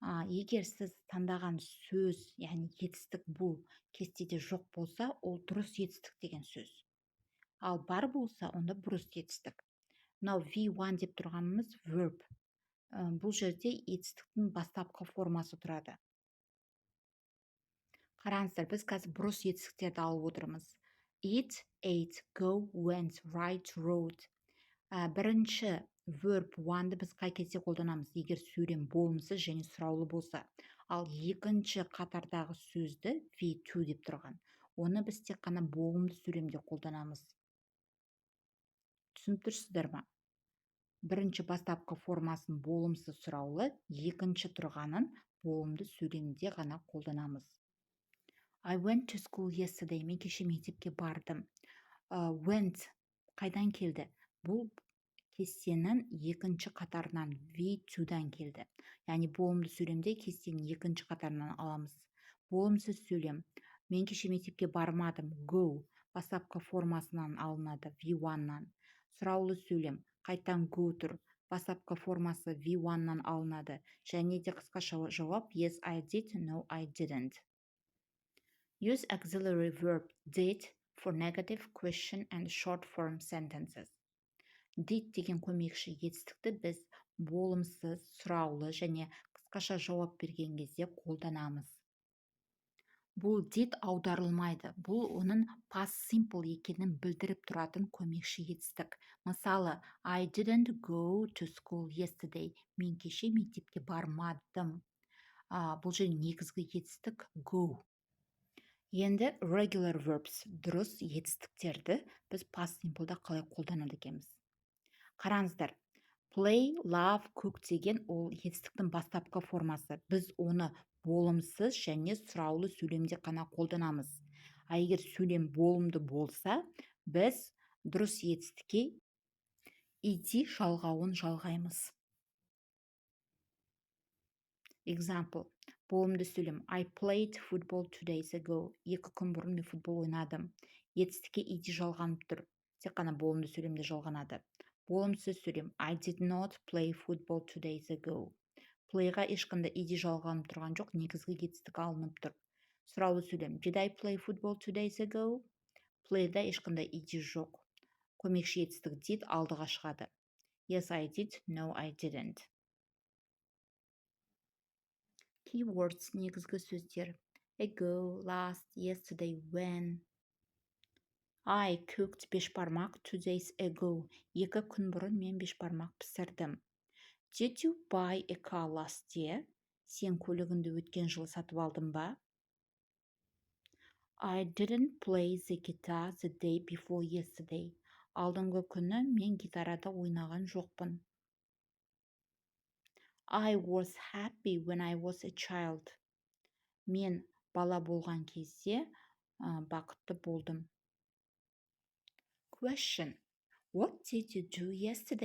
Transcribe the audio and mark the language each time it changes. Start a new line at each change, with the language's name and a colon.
Kazakh: Егер сіз таңдаған сөз, яғни етістік бұл кестеде жоқ болса, ол дұрыс етістік деген сөз. Ал бар болса, онда бұрыс етістік. Мынау V1 деп тұрғанымыз verb. Бұл жерде етістіктің бастапқы формасы тұрады. Қараңыздар, біз қазір бұрыс етістіктерді алып отырмыз.
English: Eat, ate, go, went, write, wrote.
Kazakh: Бірінші verb one-ды біз қай кезде қолданамыз, егер сөйлем болымсыз және сұраулы болса. Ал екінші қатардағы сөзді V2 деп тұрған. Оны біз тек қана болымды сөйлемде қолданамыз. Түсініп тұрсыздар ма? Бірінші бастапқы формасын болымсыз сұраулы, екінші тұрғанын болымды сөйлемде ғана қолданамыз.
English: I went to school yesterday.
Kazakh: Мен кеше мектепке бардым. Went қайдан келді? Бұл кестенің екінші қатарынан V2-дан келді. Яғни болымды сөйлемде кестенің екінші қатарынан аламыз. Болымсыз сөйлем. Мен кеше мектепке бармадым. Go бастапқы формасынан алынады V1-нан. Сұраулы сөйлем. Қайтан go тұр. Бастапқы формасы V1-нан алынады. Және де қысқаша жауап
English: yes, I did, no, I didn't. Use auxiliary verb did for negative question and short form sentences.
Kazakh: Did деген көмекші етістікті біз болымсыз, сұраулы және қысқаша жауап берген кезде қолданамыз. Бұл did аударылмайды. Бұл оның past simple екенін білдіріп тұратын көмекші етістік.
English: Мысалы, I didn't go to school yesterday.
Kazakh: Мен кеше мектепке бармадым. Бұл жерде негізгі етістік go. Енді regular verbs, дұрыс етістіктерді біз past simple'да қалай қолданады екенбіз. Қараңыздар, play, love, cook деген ол етістіктің бастапқы формасы. Біз оны болымсыз және сұраулы сөйлемде қана қолданамыз. Егер сөйлем болымды болса, біз дұрыс етістікке ed жалғауын жалғаймыз. Example. Болымды сөйлем.
English: I played football 2 days ago.
Kazakh: 2 күн бұрын мен футбол ойнадым. Етістікке ed жалғанып тұр. тек қана болымды сөйлемде жалғанады. Болымсыз сөйлем.
English: I did not play football 2 days ago.
Kazakh: Playға ешқандай иди жалғанып тұрған жоқ, негізгі кетістік алынып тұр. Сұраулы сөйлем.
English: Did I play football 2 days ago?
Kazakh: Playда ешқандай иди жоқ. Көмекші етістік did алдыға шығады.
English: Yes, I did. No, I didn't.
Kazakh: Keywords негізгі сөздер.
English: Ago, last, yesterday, when. I cooked бешбармақ 2 days ago.
Kazakh: 2 күн бұрын мен бешбармақ пісірдім.
English: Did you buy a car last year?
Kazakh: Сен көлігіңді өткен жылы сатып алдың ба?
English: I didn't play the guitar the day before yesterday.
Kazakh: Алдыңғы күні мен гитарада ойнаған жоқпын.
English: I was happy when I was a child.
Kazakh: Мен бала болған кезде бақытты болдым.
English: Question. What did you do yesterday?